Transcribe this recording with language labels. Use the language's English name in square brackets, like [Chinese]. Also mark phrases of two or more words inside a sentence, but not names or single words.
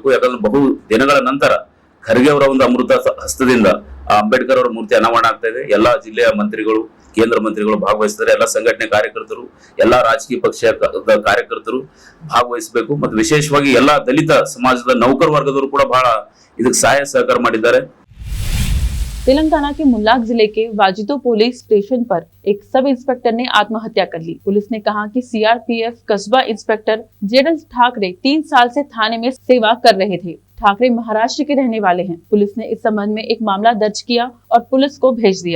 [Kannada] ಯಾಕಂದ್ರೆ ಬಹು ದಿನಗಳ ನಂತರ ಖರ್ಗೆ ಅವರ ಒಂದು ಅಮೃತ ಹಸ್ತದಿಂದ ಅಂಬೇಡ್ಕರ್ ಅವರ ಮೂರ್ತಿ ಅನಾವರಣ ಆಗ್ತಾ ಇದೆ। ಎಲ್ಲಾ ಜಿಲ್ಲೆಯ ಮಂತ್ರಿಗಳು, ಕೇಂದ್ರ ಮಂತ್ರಿಗಳು ಭಾಗವಹಿಸಿದ್ದಾರೆ, ಎಲ್ಲ ಸಂಘಟನೆ ಕಾರ್ಯಕರ್ತರು, ಎಲ್ಲಾ ರಾಜಕೀಯ ಪಕ್ಷದ ಕಾರ್ಯಕರ್ತರು ಭಾಗವಹಿಸಬೇಕು ಮತ್ತು ವಿಶೇಷವಾಗಿ ಎಲ್ಲಾ ದಲಿತ ಸಮಾಜದ ನೌಕರ ವರ್ಗದವರು ಕೂಡ ಬಹಳ ಇದಕ್ಕೆ ಸಹಾಯ ಸಹಕಾರ ಮಾಡಿದ್ದಾರೆ। [Hindi] तेलंगाना के मुल्लाक जिले के वाजिदो पुलिस स्टेशन पर एक [English] sub inspector [Hindi] ने आत्महत्या कर ली। पुलिस ने कहा कि सीआरपीएफ कस्बा इंस्पेक्टर जेडल ठाकरे 3 साल से थाने में सेवा कर रहे थे। ठाकरे महाराष्ट्र के रहने वाले हैं। पुलिस ने इस संबंध में एक मामला दर्ज किया और पुलिस को भेज दिया।